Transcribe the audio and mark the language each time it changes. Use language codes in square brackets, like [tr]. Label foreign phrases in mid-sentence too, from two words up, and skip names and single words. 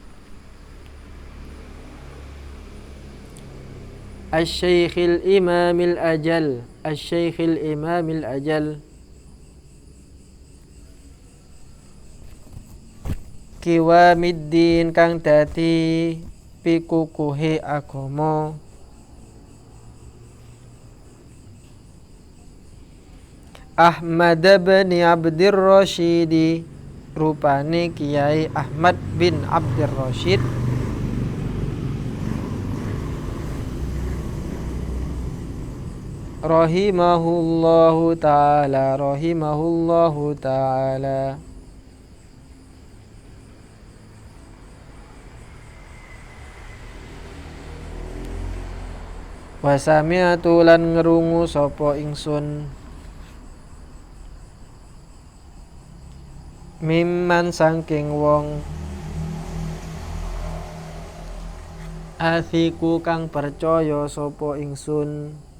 [ar] Asy-Syaikhil Imamil Ajal Kiwamiddin [jv] kang dadi pikukuhe agama Ahmad bin Abdir Rasyid rupane Kiai Ahmad bin Abdir Rasyid [ar] rahimahullahu ta'ala wa sami'tu [jv] lan ngrungu sapa ingsun mimman saking wong athiku kang percaya sapa ingsun